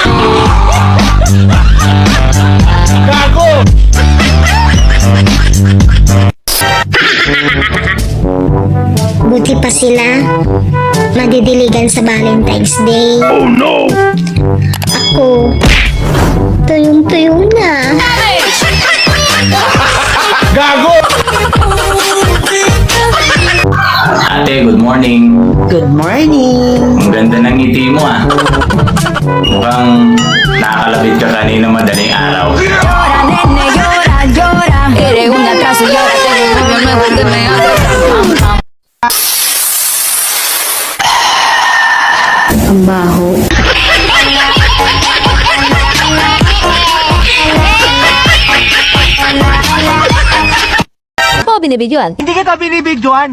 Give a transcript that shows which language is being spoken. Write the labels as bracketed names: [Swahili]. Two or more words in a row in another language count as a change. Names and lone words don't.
[Filipino] Buti pa sila. Madidiligan sa Valentine's Day. [English] Oh no! [Filipino] Ako, tuyong-tuyo na. Ate, [English] good morning. Good morning! [Filipino] Ang ganda ng ngiti mo ah. Mukhang nakakalabit ka kanina madaling araw. [Spanish] Llora, nene, llora, llora. Eres un atraso y ahora tengo un novio nuevo que me hace. [Filipino] Ang baho. Mo binibidyoan? Hindi kita binibidyoan!